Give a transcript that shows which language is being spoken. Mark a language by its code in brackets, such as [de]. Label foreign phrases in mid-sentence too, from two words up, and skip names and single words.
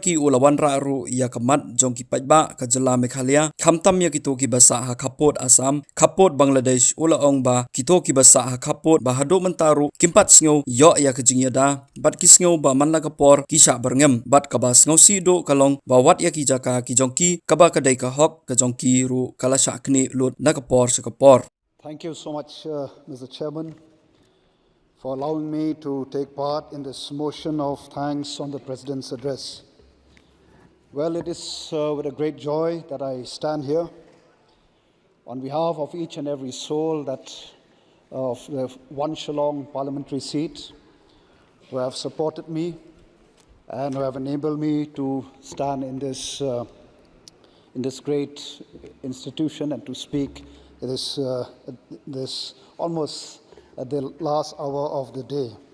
[kha] Ki ulawan raru ya kamat jong ki pajba ka Jylla Meghalaya khamtam ya kitu ki basa ha Khappud Assam Khappud Bangladesh ula ong ba kito ki basa ha Khappud ba hado mentaru kimpat sngo yo ya ka jingyada bat ki sngo ba manla ka por ki sha berngem bat ka ba sngo si do kalong ba wat ya ki jaka ki jongki ka ba ka dai ka hok ka jongki ru kala sha kni lut na ka por sa ka por. [en] Thank you so much, Mr. Chairman, for allowing me to take part in this motion of thanks on the President's address. Well, it is with a great joy that I stand here on behalf of each and every soul that of the one Shillong parliamentary seat who have supported me and who have enabled me to stand in this great institution and to speak this almost at the last hour of the day.